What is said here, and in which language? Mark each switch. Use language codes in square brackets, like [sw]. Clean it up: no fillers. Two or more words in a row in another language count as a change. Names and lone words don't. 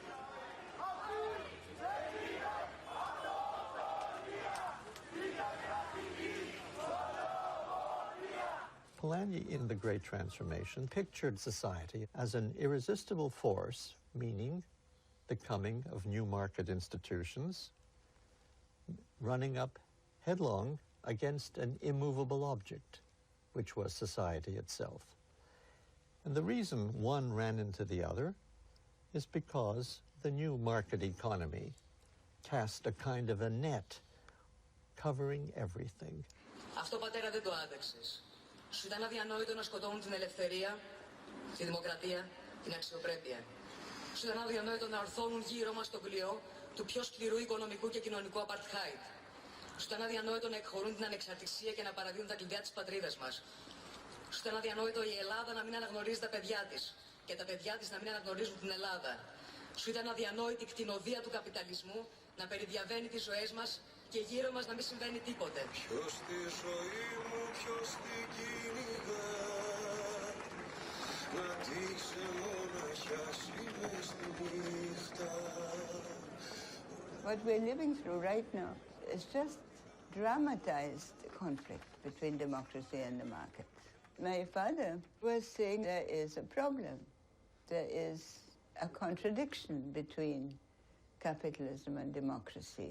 [en] Polanyi, in The Great Transformation, pictured society as an irresistible force, meaning the coming of new market institutions, running up headlong against an immovable object, which was society itself. And the reason one ran into the other is because the new market economy cast a kind of a net covering everything. [el] Αυτό, πατέρα, δεν το άντεξες. Σου ήταν αδιανόητο να σκοτώνουν την ελευθερία, τη δημοκρατία, την αξιοπρέπεια. Σου ήταν αδιανόητο να ορθώνουν γύρω μας τον κλειό του πιο σκληρού οικονομικού και κοινωνικού απαρτχάιτ. Σου ήταν αδιανόητο να εκχωρούν την ανεξαρτησία και να παραδίδουν τα κλειδιά της πατρίδας μας. Σου ήταν αδιανόητο η Ελλάδα να μην αναγνωρίζει τα παιδιά της και τα παιδιά της να μην αναγνωρίζουν την Ελλάδα. Σου ήταν αδιανόητη η κτηνοδία του καπιταλισμού να περιδιαβαίνει τις ζωές μας και γύρω μας να μην συμβαίνει τίποτε. Ποιος τη ζωή μου, ποιος την κυνηγά, να δείξε μοναχιάσει μες στη νύχτα. [en] What we're living through right now is just dramatized conflict between democracy and the market. My father was saying there is a problem. There is a contradiction between capitalism and democracy.